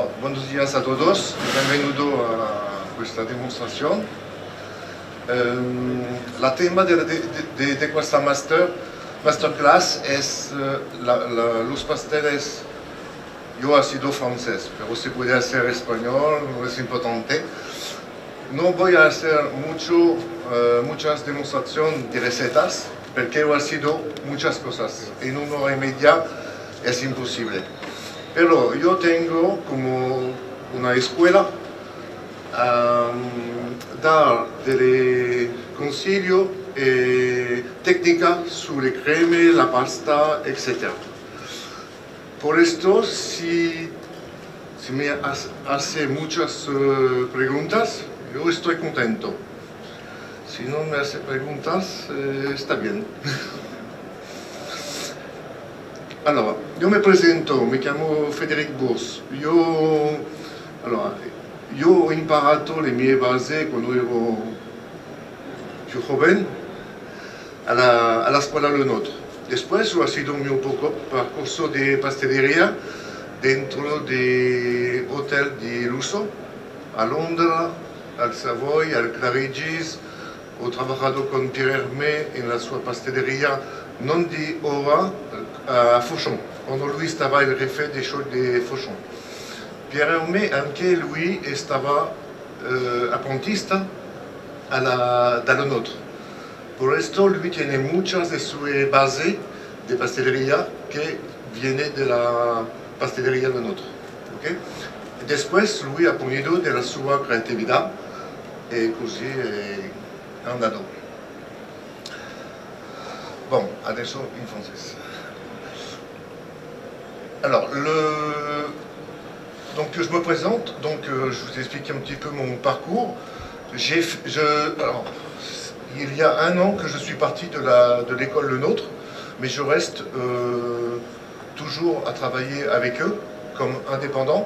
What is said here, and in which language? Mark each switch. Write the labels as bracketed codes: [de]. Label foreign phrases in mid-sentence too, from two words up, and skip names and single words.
[es] Buenos días a todos, bienvenido a [it] questa dimostrazione. [es] La tema de questa masterclass es los pasteles. Yo he sido francés, pero se puede hacer español, no es importante. No voy a hacer muchas demostraciones de recetas, porque he sido muchas cosas. En 1 hora y media es imposible. Pero yo tengo como una escuela dar [it] delle consigli [es] e técnica sobre creme, la pasta, etc. Por esto, si me hace muchas preguntas, yo estoy contento. Si no me hace preguntas, está bien. [it] Allora, io mi presento, mi chiamo Frédéric Bourse. Io ho imparato le mie basi quando ero più giovane alla scuola Le Nôtre. [es] Después ho sido un [it] mio percorso [es] de pastelería dentro de hotel de lujo a Londra, al Savoy, al Claridge's. [it] Ho [es] trabajado con [it] Pierre Hermé [es] en la sua pastelería [it] non di ora a Fauchon, quando lui stava il jefe dei show di Fauchon. Pierre Hermé anche lui stava apprentista dalla Nôtre. [es] Por esto lui tiene muchas de [it] sue basi [es] de pastelería que viene de la pastelería Le Nôtre. ¿Okay? Después [it] lui ha [es] ponido de la sua creatividad [it] e così è andato. Bon, adesso in francese. [fr] Alors, donc je me présente, donc je vous explique un petit peu mon parcours. Alors, il y a 1 an que je suis parti de l'école Le Nôtre, mais je reste toujours à travailler avec eux comme indépendant.